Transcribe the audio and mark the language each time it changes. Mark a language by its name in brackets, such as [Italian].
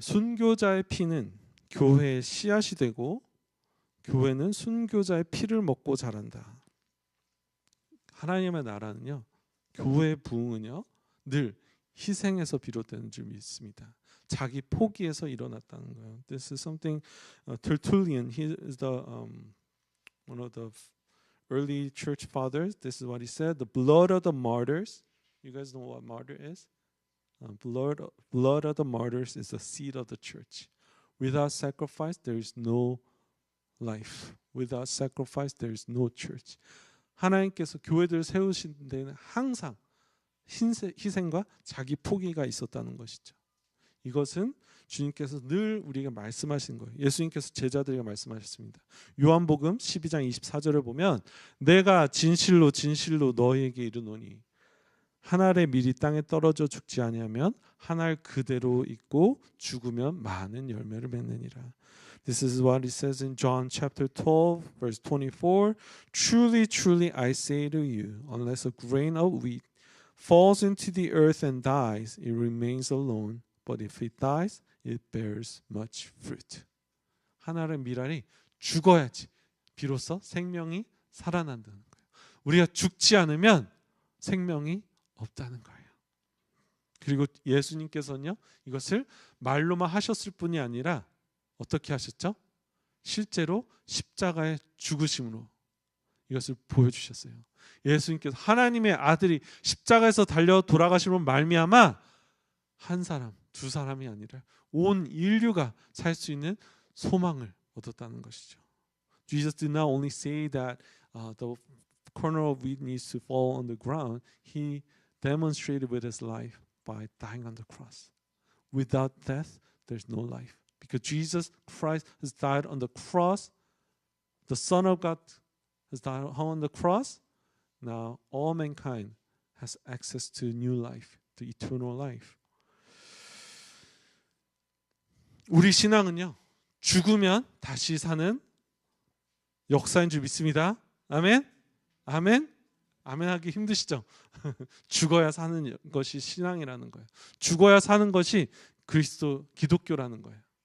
[Korean] 순교자의 피는 교회의 씨앗이 되고 교회는 순교자의 피를 먹고 자란다. 하나님의 나라는요, 교회의 부흥은요 늘 희생에서 비롯되는 줄 믿습니다. 자기 포기에서 일어났다는 거예요. [English] This is something Tertullian, he is the one of the early church fathers. This is what he said: the blood of the martyrs. You guys know what martyr is? Blood of the martyrs is the seed of the church. Without sacrifice, there is no life. Without sacrifice, there is no church. [Korean] 하나님께서 교회들을 세우신 데는 항상 희생과 자기 포기가 있었다는 것이죠. 이것은 주님께서 늘 우리에게 말씀하신 거예요. 예수님께서 제자들에게 말씀하셨습니다. 요한복음 12장 24절을 보면 내가 진실로 진실로 너희에게 이르노니 한 알의 밀이 땅에 떨어져 죽지 아니하면 한 알 그대로 있고 죽으면 많은 열매를 맺느니라. [English] This is what it says in John chapter 12 verse 24. Truly, truly I say to you, unless a grain of wheat falls into the earth and dies, it remains alone. But if it dies, it bears much fruit. [Korean] 한 알의 밀알이 죽어야지 비로소 생명이 살아난다는 거예요. 우리가 죽지 않으면 생명이 없다는 거예요. 그리고 예수님께서는요, 이것을 말로만 하셨을 뿐이 아니라 어떻게 하셨죠? 실제로 십자가의 죽으심으로 이것을 보여주셨어요. 예수님께서 하나님의 아들이 십자가에서 달려 돌아가심으로 말미암아 한 사람, 두 사람이 아니라 온 인류가 살 수 있는 소망을 얻었다는 것이죠. [English] Jesus did not only say that the corner of wheat needs to fall on the ground. He demonstrated with his life by dying on the cross. Without death, there's no life. Because Jesus Christ has died on the cross, the Son of God has died on the cross. Now all mankind has access to new life, to eternal life. [Korean] 우리 신앙은요, 죽으면 다시 사는 역사인 줄 믿습니다. 아멘? 아멘? 아멘 하기 힘드시죠? 죽어야 사는 것이 신앙이라는 거예요. 죽어야 사는 것이 기독교라는 거예요.